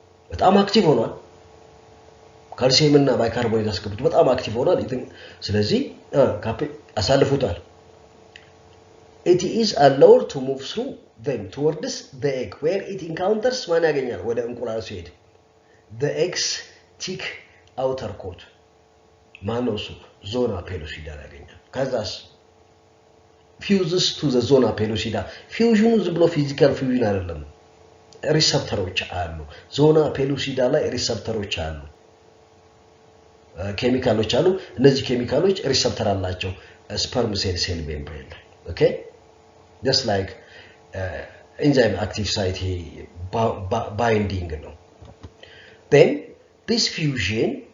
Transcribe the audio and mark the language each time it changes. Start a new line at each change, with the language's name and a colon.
Amharic: በጣም አክቲቭ ሆኗል። ካልሲየም እና ባይካርቦኔት አስገብቶ በጣም አክቲቭ ሆኗል። ስለዚህ አሳልፉታል።
English: it is allowed to move through them towards the egg where it encounters
Amharic: ማን ያገኛል? ወደ እንቁላሉ ሲሄድ
English: the eggs thick outer coat
Amharic: ማነው እሱ? ዞና ፔሉሲዳ ያገኛል። ከዛስ
English: fuses to the zona pellucida fusion
Amharic: ዝም ብሎ ፊዚካል ፊውዥን አይደለም። ሪሰፕተሮች አሉ። ዞና ፔሉሲዳ ላይ ሪሰፕተሮች አሉ፣ ኬሚካሎች አሉ። እነዚህ ኬሚካሎች ሪሰፕተር አላቸው ስፐርም ሴል ሜምብሬን ላይ ኦኬ
English: just like enzyme active site binding
Amharic: ነው።
English: then this fusion